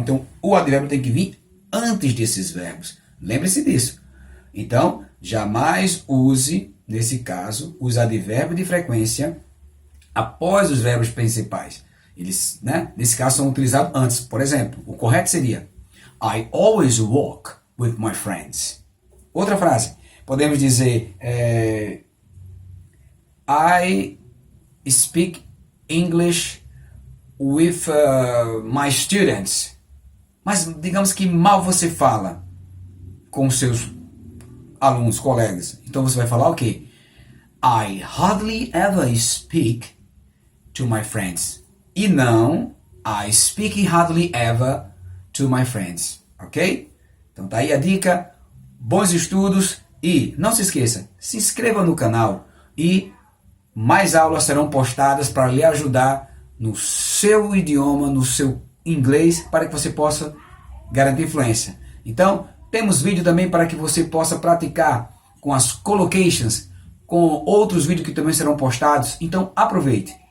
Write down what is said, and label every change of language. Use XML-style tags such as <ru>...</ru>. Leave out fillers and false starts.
<pt>Então, o advérbio tem que vir antes desses verbos. Lembre-se disso. Então, jamais use, nesse caso, os advérbios de frequência após os verbos principais. Eles, nesse caso, são utilizados antes. Por exemplo, o correto seria</pt> <en>I always walk with my friends.</en> <pt>Outra frase, podemos dizer</pt> <en>I speak English with my students.</en> <pt>Mas digamos que mal você fala com seus alunos, colegas. Então você vai falar o quê?</pt> <en>I hardly ever speak to my friends.</en> <pt>E não</pt> <en>I speak hardly ever to my friends.</en> <pt>Ok? Então tá aí a dica. Bons estudos e não se esqueça, se inscreva no canal e mais aulas serão postadas para lhe ajudar no seu idioma, no seu inglês, para que você possa garantir fluência. Então, temos vídeo também para que você possa praticar com as collocations, com outros vídeos que também serão postados. Então, aproveite.</pt>